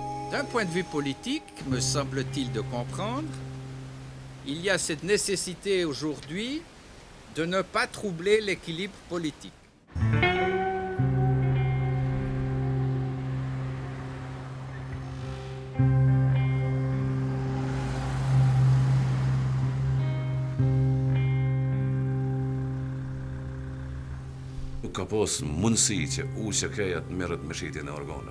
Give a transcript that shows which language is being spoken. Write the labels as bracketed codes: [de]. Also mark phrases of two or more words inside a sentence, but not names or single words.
[fr] D'un point de vue politique, me semble-t-il de comprendre, il y a cette nécessité aujourd'hui de ne pas troubler l'équilibre politique. [sq] Nuk ka pas mundësi që UÇK-ja të merret me shitjen e organeve.